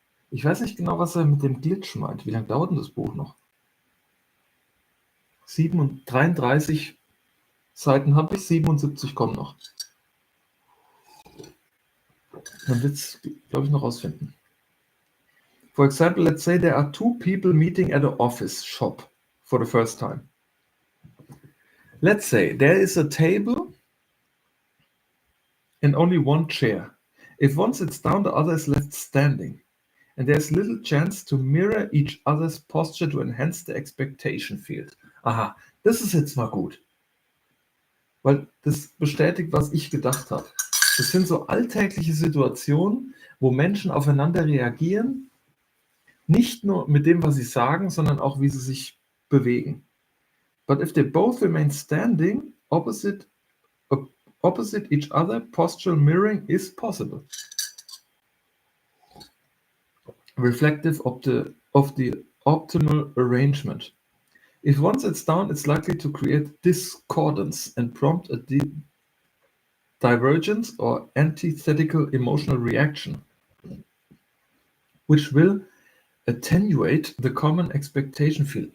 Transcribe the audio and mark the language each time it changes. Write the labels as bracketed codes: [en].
[de] Ich weiß nicht genau, was er mit dem Glitch meint. Wie lange dauert denn das Buch noch? 33 Seiten habe ich, 77 kommen noch. Man wird es, glaube ich, noch rausfinden. [en] For example, let's say there are two people meeting at an office shop for the first time. Let's say there is a table and only one chair. If one sits down, the other is left standing. And there's little chance to mirror each other's posture to enhance the expectation field. [de] Aha, das ist jetzt mal gut. Weil das bestätigt, was ich gedacht habe. Das sind so alltägliche Situationen, wo Menschen aufeinander reagieren, nicht nur mit dem, was sie sagen, sondern auch, wie sie sich bewegen. [en] But if they both remain standing opposite each other, postural mirroring is possible. Reflective of the optimal arrangement. If one sits down, it's likely to create discordance and prompt a divergence or antithetical emotional reaction, which will attenuate the common expectation field.